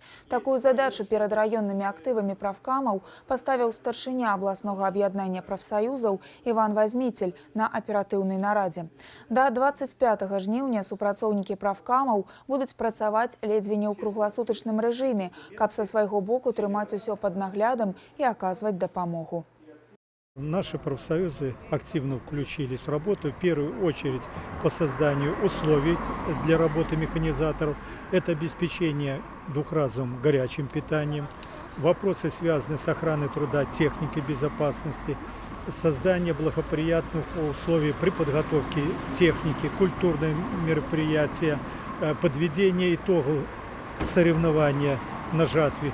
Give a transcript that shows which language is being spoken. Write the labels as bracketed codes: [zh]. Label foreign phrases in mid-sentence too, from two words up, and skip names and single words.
[be] Такую задачу перад раённымі актывамі правкамаў паставіў старшыня абласнога аб'яднання прафсаюзаў Іван Вазміцель на аператыўнай нарадзе. Да 25 жніўня супрацоўнікі правкамаў будуць працаваць ледзьве не ў кругласутачным рэжыме, каб са свайго боку трымаць усё пад наглядам [ru] и оказывать [be] допомогу. [ru] Наши профсоюзы активно включились в работу, в первую очередь по созданию условий для работы механизаторов. Это обеспечение двухразовым горячим питанием, вопросы, связанные с охраной труда, техникой безопасности, создание благоприятных условий при подготовке техники, культурные мероприятия, подведение итогов соревнования на жатве.